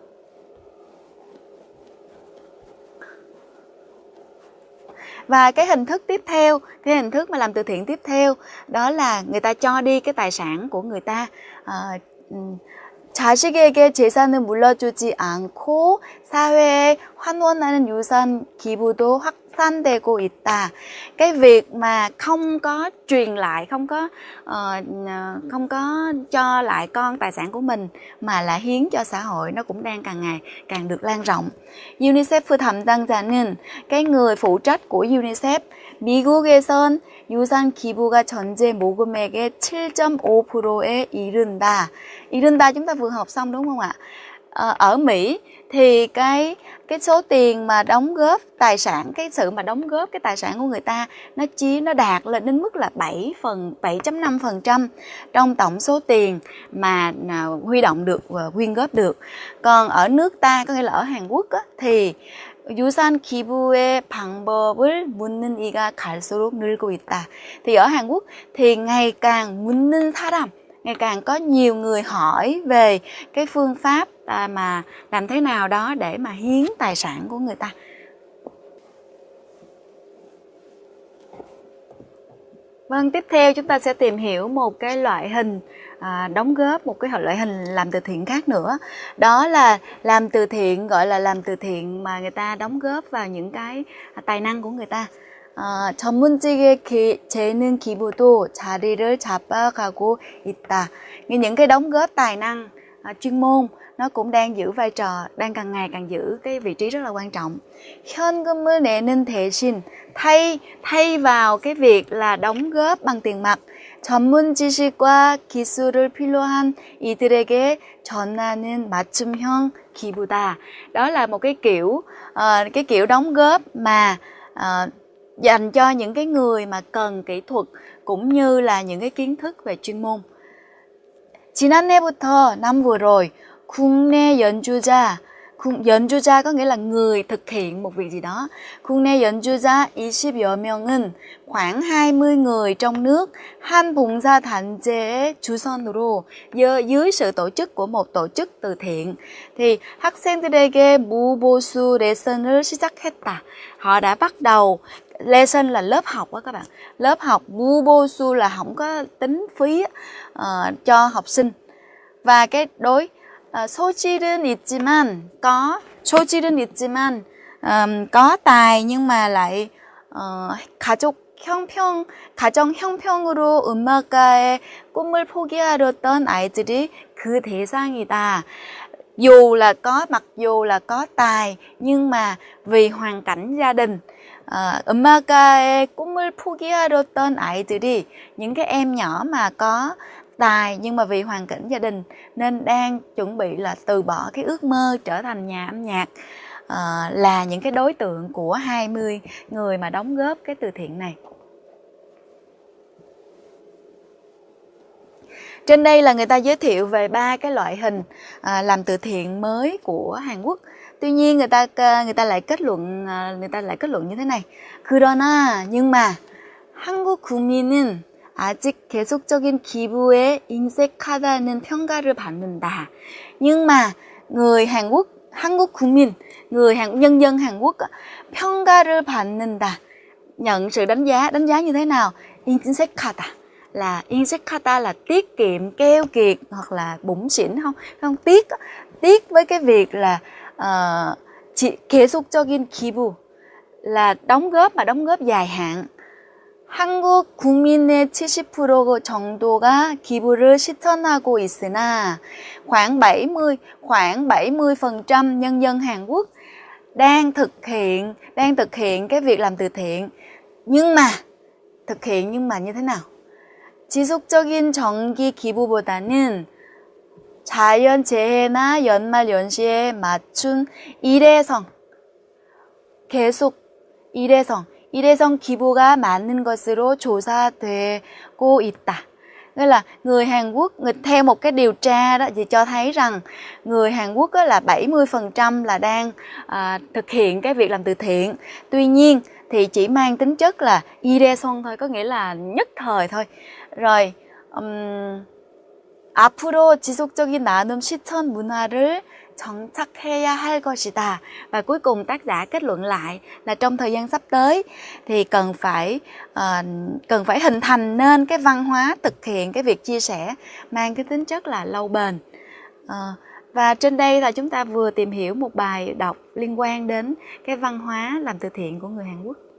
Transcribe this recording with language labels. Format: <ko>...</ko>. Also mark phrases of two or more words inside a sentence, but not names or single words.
<vi>Và cái hình thức tiếp theo, cái hình thức mà làm từ thiện tiếp theo, đó là người ta cho đi cái tài sản của người ta.</vi> <ko>자식에게 재산을 물려주지 않고 사회에 환원하는 유산 기부도 확산되고 있다.</ko> <vi>Cái việc mà không có truyền lại, không có cho lại con tài sản của mình mà là hiến cho xã hội, nó cũng đang càng ngày càng được lan rộng.</vi> <ko>UNICEF 담당자는,</ko> <vi>cái người phụ trách của UNICEF,</vi> <ko>미국에선 유산 기부가 전체 모금액의 7.5%에 이른다.</ko> <vi>이른다 chúng ta vừa học xong đúng không ạ? Ở Mỹ thì cái số tiền mà đóng góp tài sản, cái sự mà đóng góp cái tài sản của người ta nó đạt lên đến mức là 7.5% trong tổng số tiền mà huy động được và quyên góp được. Còn ở nước ta, có nghĩa là ở Hàn Quốc á, thì</vi> <ko>유산 기부의 방법을 묻는 이가 갈수록 늘고 있다.</ko> <vi>Thì ở Hàn Quốc thì ngày càng</vi> <ko>묻는 사람,</ko> <vi>ngày càng có nhiều người hỏi về cái phương pháp mà làm thế nào đó để mà hiến tài sản của người ta. Vâng, tiếp theo chúng ta sẽ tìm hiểu một cái loại hình đóng góp, một cái loại hình làm từ thiện khác nữa. Đó là làm từ thiện, gọi là làm từ thiện mà người ta đóng góp vào những cái tài năng của người ta.</vi> <ko>전문직의 재능 기부도 자리를 잡아가고 있다.</ko> <vi>Những cái đóng góp tài năng chuyên môn nó cũng đang giữ vai trò, đang càng ngày càng giữ cái vị trí rất là quan trọng.</vi> <ko>현금을 내는 대신,</ko> <vi>thay vào cái việc là đóng góp bằng tiền mặt,</vi> <ko>전문 지식과 기술을 필요한 이들에게 전하는 맞춤형 기부다.</ko> <vi>Đó là một cái kiểu đóng góp mà dành cho những cái người mà cần kỹ thuật cũng như là những cái kiến thức về chuyên môn. 지난해부터, năm vừa rồi,</vi> <ko>국내 연주자</ko> <vi>có nghĩa là người thực hiện một việc gì đó.</vi> <ko>국내 연주자 20여 명은</ko> <vi>khoảng 20 người trong nước,</vi> <ko>한 봉사단체의 주선으로,</ko> <vi>dưới sự tổ chức của một tổ chức từ thiện, thì</vi> <ko>학생들에게 무보수 레슨을 시작했다.</ko> <vi>Họ đã bắt đầu, lesson là lớp học đó các bạn, lớp học, 무보수 là không có tính phí cho học sinh. Và cái đối</vi> <ko>소질은 있지만</ko> <vi>có tài nhưng mà lại</vi> <ko>가정 형평으로 음악가의 꿈을 포기하려던 아이들이 그 대상이다.</ko> <vi>Mặc dù là có tài nhưng mà vì hoàn cảnh gia đình,</vi> <ko>음악가의 꿈을 포기하려던 아이들이,</ko> <vi>những cái em nhỏ mà có tài nhưng mà vì hoàn cảnh gia đình nên đang chuẩn bị là từ bỏ cái ước mơ trở thành nhà âm nhạc, là những cái đối tượng của 20 người mà đóng góp cái từ thiện này. Trên đây là người ta giới thiệu về 3 cái loại hình làm từ thiện mới của Hàn Quốc. Tuy nhiên người ta lại kết luận như thế này.</vi> <ko>그러나,</ko> <vi>nhưng mà</vi> <ko>한국 국민은 아직 계속적인 기부에 인색하다는 평가를 받는다.</ko> <vi>Nhưng mà người Hàn Quốc,</vi> <ko>한국 국민,</ko> <vi>nhân dân Hàn Quốc</vi> <ko>평가를 받는다,</ko> <vi>nhận sự đánh giá như thế nào? 인색하다 là tiết kiệm, keo kiệt hoặc là bủn xỉn, không tiếc với cái việc là</vi> <ko>계속적인 기부</ko> <vi>là đóng góp dài hạn.</vi> <ko>한국 국민의 70% 정도가 기부를 실천하고 있으나</ko> <vi>khoảng 70% nhân dân Hàn Quốc đang thực hiện cái việc làm từ thiện. Nhưng mà như thế nào?</vi> <ko>지속적인 정기 기부보다는 자연재해나 연말연시에 맞춘 일회성 기부가 많은 것으로 조사되고 있다.</ko> <vi>Nghĩa là người Hàn Quốc, theo một cái điều tra đó thì cho thấy rằng người Hàn Quốc là 70% là đang thực hiện cái việc làm từ thiện. Tuy nhiên thì chỉ mang tính chất là 일회성 thôi, có nghĩa là nhất thời thôi.</vi> <ko>Rồi 앞으로 지속적인 나눔 실천 문화를 정착해야 할 것이다.</ko> <vi>Và cuối cùng tác giả kết luận lại là trong thời gian sắp tới thì cần phải hình thành nên cái văn hóa thực hiện cái việc chia sẻ mang cái tính chất là lâu bền. Và trên đây là chúng ta vừa tìm hiểu một bài đọc liên quan đến cái văn hóa làm từ thiện của người Hàn Quốc.</vi>